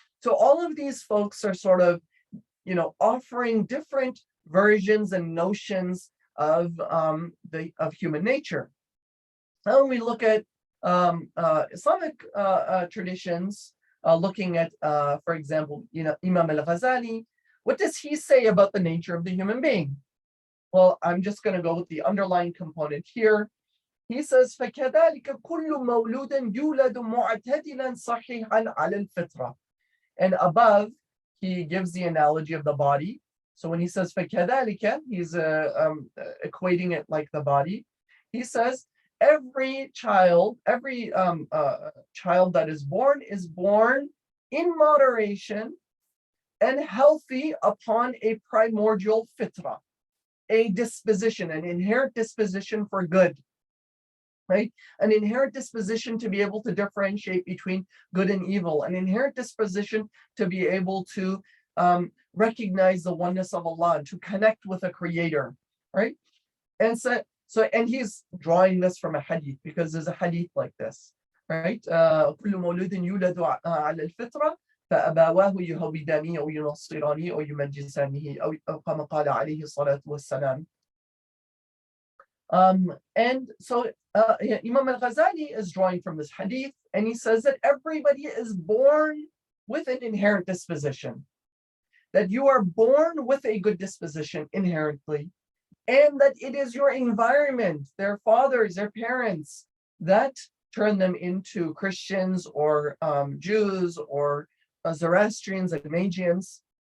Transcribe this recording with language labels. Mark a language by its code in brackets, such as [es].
[en] So all of these folks are sort of, offering different versions and notions of human nature. Now, when we look at Islamic traditions, looking at, for example, Imam al-Ghazali, what does he say about the nature of the human being? Well, I'm just going to go with the underlying component here. [ar] He says, فَكَذَلِكَ كُلُّ مَوْلُودٍ يُولَدُ مُعْتَدِلًا صَحِيحًا عَلَى الْفِطْرَةِ. [en] And above, he gives the analogy of the body. So when he says فَكَذَلِكَ, he's equating it like the body. He says, every child that is born in moderation and healthy upon a primordial fitra, a disposition, an inherent disposition for good, right? An inherent disposition to be able to differentiate between good and evil, an inherent disposition to be able to recognize the oneness of Allah, to connect with a creator, right? And and he's drawing this from a hadith, because there's a hadith like this, right? [ar] كل مولود يولد على الفطرة فأبواه يهودانه أو ينصرانه أو يمجسانه أو كما قال عليه الصلاة والسلام. [en] And so Imam al-Ghazali is drawing from this hadith, and he says that everybody is born with an inherent disposition, that you are born with a good disposition inherently, and that it is your environment, their fathers, their parents, that turn them into Christians or Jews or Zoroastrians and Magians.